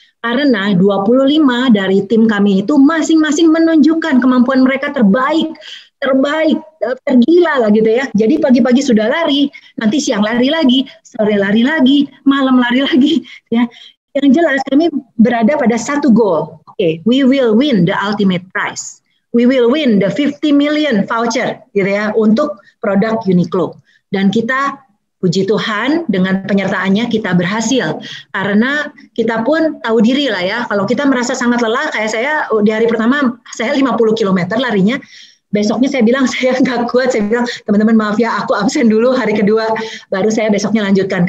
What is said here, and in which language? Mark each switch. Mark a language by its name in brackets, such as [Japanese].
[Indonesian] Karena 25 dari tim kami itu masing-masing menunjukkan kemampuan mereka terbaik, tergila lah gitu ya. Jadi pagi-pagi sudah lari, nanti siang lari lagi, sore lari lagi, malam lari lagi ya. Yang jelas kami berada pada satu goal. [English] Oke, we will win the ultimate prize. We will win the 50 million voucher [Indonesian] gitu ya untuk produk Uniqlo. Dan kita puji Tuhan dengan penyertaannya kita berhasil. Karena kita pun tahu diri lah ya, kalau kita merasa sangat lelah, kayak saya di hari pertama saya 50 km larinya. Besoknya saya bilang saya nggak kuat, saya bilang teman-teman maaf ya aku absen dulu, hari kedua baru saya besoknya lanjutkan.